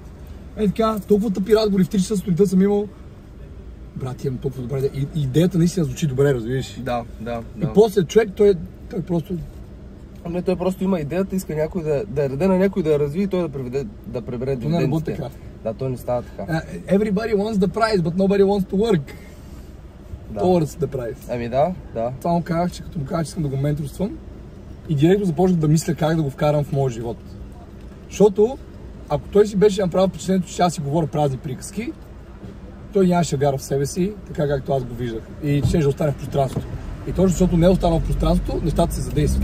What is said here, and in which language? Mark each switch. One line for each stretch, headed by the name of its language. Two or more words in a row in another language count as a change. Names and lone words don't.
Bulgarian: Така, толкова тъпи разговори в 3 часа сутринта съм имал. Брат, имам толкова добра идея. И идеята наистина звучи добре, разбираш. Да. И после човек, той просто... Ами той просто има идеята, иска някой да даде на някой да я развие и той да прибере дивидендите. Не работи така. Да, той не става така.
English: Everybody wants the prize, but nobody wants to work.
Bulgarian: Да.
English: Towards the prize.
Bulgarian: Ами да. Само казах, че като му казах, че искам да го менторствам и директно започнах да мисля как да го вкарам в моя живот. Защото, ако той си беше направил впечатлението, че аз си говоря празни приказки, той нямаше вяра в себе си, така както аз го виждах. И ще остане в пространството. И точно защото не е останал в пространството, нещата се задействат.